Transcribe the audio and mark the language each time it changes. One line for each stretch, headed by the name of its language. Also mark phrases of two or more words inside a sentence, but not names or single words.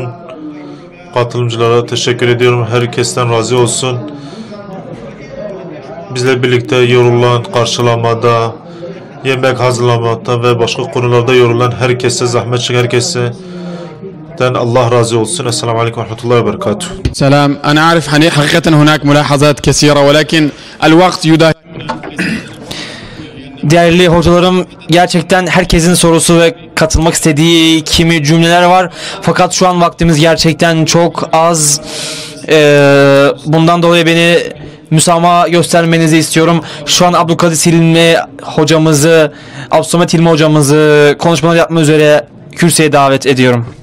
Turkish: Katılımcılara teşekkür ediyorum, herkesten razı olsun. Bizle birlikte yorulan karşılamada, yemek hazırlamada ve başka konularda yorulan herkese, zahmet çeken herkese Allah razı olsun.
Arabic: السلام عليكم ورحمة الله وبركاته. سلام أنا أعرف حقيقة هناك ملاحظات كثيرة ولكن الوقت يداهم.
Turkish: Değerli hocalarım, gerçekten herkesin sorusu ve katılmak istediği kimi cümleler var. Fakat şu an vaktimiz gerçekten çok az. Bundan dolayı beni müsamaha göstermenizi istiyorum. Şu an Abdülkadir Hilmi hocamızı, Abdülsamet Hilmi hocamızı konuşmalar yapma üzere kürsüye davet ediyorum.